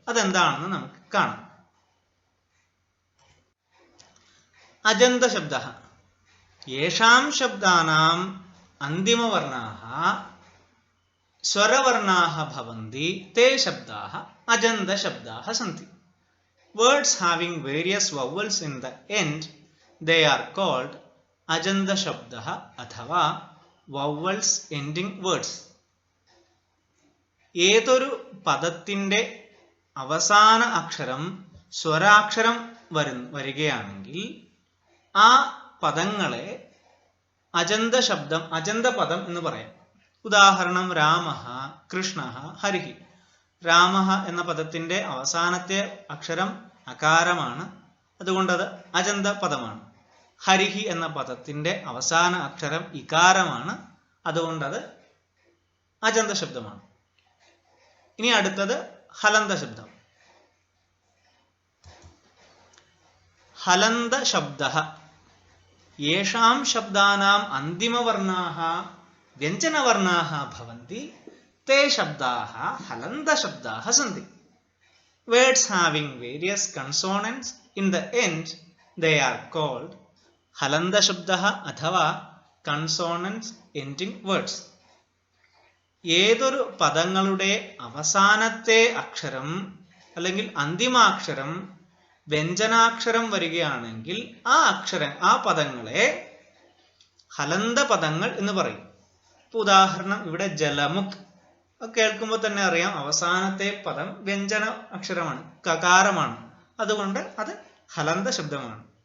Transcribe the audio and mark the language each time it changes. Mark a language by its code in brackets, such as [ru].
[ml] അതെന്താണെന്ന് നമുക്ക് കാണാം. [sa] അജന്ത ശബ്ദഃ യേഷാം ശബ്ദാനാം അന്തിമവർണാഃ സ്വരവർണാഃ ഭവന്തി തേ ശബ്ദാഃ Ajanta ശബ്ദാഃ സന്തി. [en] Words having various vowels in the end, they are called ajanta [sa] shabdah athava [en] vowels ending words. [ml] ഏതൊരു പദത്തിന്റെ അവസാന അക്ഷരം സ്വരാക്ഷരം വരികയാണെങ്കിൽ ആ പദങ്ങളെ അജന്ത ശബ്ദം, അജന്ത പദം എന്ന് പറയാം. ഉദാഹരണം രാമഃ, കൃഷ്ണഃ, ഹരിഃ. രാമഃ എന്ന പദത്തിന്റെ അവസാനത്തെ അക്ഷരം അകാരമാണ്, അതുകൊണ്ടത് അജന്ത പദമാണ്. ഹരിഃ എന്ന പദത്തിന്റെ അവസാന അക്ഷരം ഇകാരമാണ്, അതുകൊണ്ടത് അജന്ത ശബ്ദമാണ്. ഇനി അടുത്തത് ഹലന്ത ശബ്ദം. [sa] ഹലന്ത ശബ്ദഃ യേഷാം ശബ്ദാനാം അന്തിമവർണാഃ വ്യഞ്ജനവർണാഃ ഭവന്തി തേ ശബ്ദാഃ ഹലന്ത ശബ്ദാഃ സന്തി. [en] Words having various consonants in the end, they are called halanda [sa] ശബ്ദഃ അഥവാ [en] consonants ending words. [ml] ഏതൊരു പദങ്ങളുടെ അവസാനത്തെ അക്ഷരം അല്ലെങ്കിൽ അന്തിമാക്ഷരം വ്യഞ്ജനാക്ഷരം വരികയാണെങ്കിൽ ആ പദങ്ങളെ ഹലന്ത പദങ്ങൾ എന്ന് പറയും. ഉദാഹരണം ഇവിടെ ജലമുഖ് കേൾക്കുമ്പോൾ തന്നെ അറിയാം, അവസാനത്തെ പദം വ്യഞ്ജന അക്ഷരമാണ്, കകാരമാണ്, അതുകൊണ്ട് അത് ഹലന്ത ശബ്ദമാണ്.